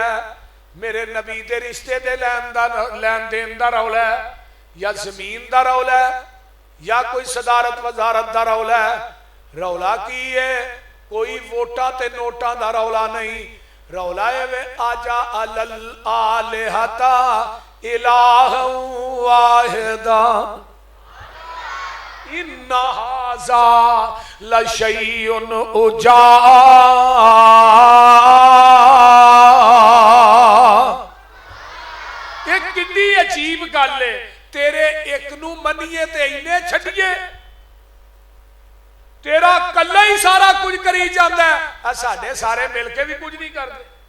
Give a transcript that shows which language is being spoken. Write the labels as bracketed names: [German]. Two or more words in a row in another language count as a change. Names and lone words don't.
[Punjabi] میرے نبی دے رشتے دے لین دین دا رولا ہے، یا زمین دا رولا ہے، یا کوئی صدارت وزارت دا رولا ہے? رولا کی ہے? کوئی ووٹاں تے نوٹاں دا رولا نہیں. رولا ہے وے [Arabic] أجعل الآلهة إلها واحدا إن هذا لشيء عجاب. [Punjabi] اک کتنی عجیب گل ہے، تیرے اک نوں منیے تے اینے چھڈیے، تیرا کلا ہی سارا کجھ کری جاندا ہے، ساڈے سارے مل کے وی کجھ نہیں کردے.